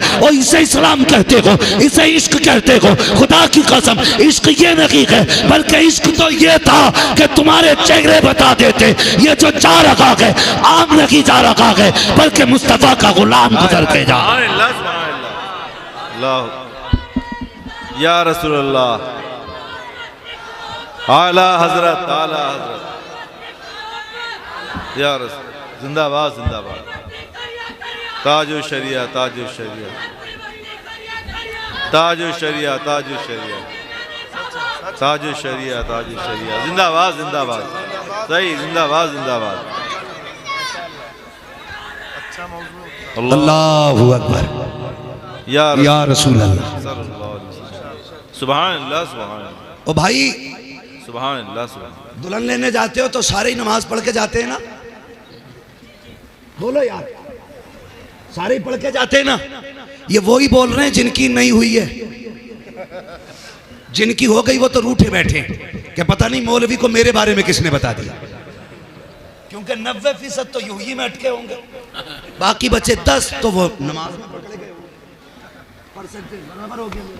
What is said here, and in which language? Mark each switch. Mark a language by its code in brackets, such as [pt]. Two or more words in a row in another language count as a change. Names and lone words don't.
[hi] और इसे इस्लाम कहते हो, इसे इश्क कहते हो? खुदा की कसम, इश्क ये नहीं है, बल्कि इश्क तो ये था कि तुम्हारे चेहरे बता देते ये जो जा रखा है आम नहीं जा रखा है, बल्कि मुस्तफा का गुलाम गुजर के जा। [ar] يا رسول الله, [hi] आला हजरत, आला हजरत, [ar] يا رسول, [hi] जिंदाबाद जिंदाबाद। ताजो शरिया, ताजो शरिया, ताजो शरिया, ताजो शरिया, ताजो शरिया, ताजो शरिया, जिंदाबाद जिंदाबाद। सही, जिंदाबाद जिंदाबाद। [ar] الله أكبر، يا رسول الله, سبحان الله، سبحان الله. [hi] ओ भाई, [ar] سبحان الله، سبحان. [hi] दुल्हन लेने जाते हो तो सारे ही नमाज पढ़ के जाते हैं ना? बोलो यार, सारे ही पढ़ के जाते हैं ना? ये वो ही बोल रहे हैं जिनकी नहीं हुई है, जिनकी हो गई वो तो रूठे बैठे कि पता नहीं मौलवी को मेरे बारे में किसने बता दिया, क्योंकि 90% तो यूं ही में अटके होंगे, बाकी बचे 10 तो वो नमाज में पकड़े गए, परसेंटेज बराबर हो गया।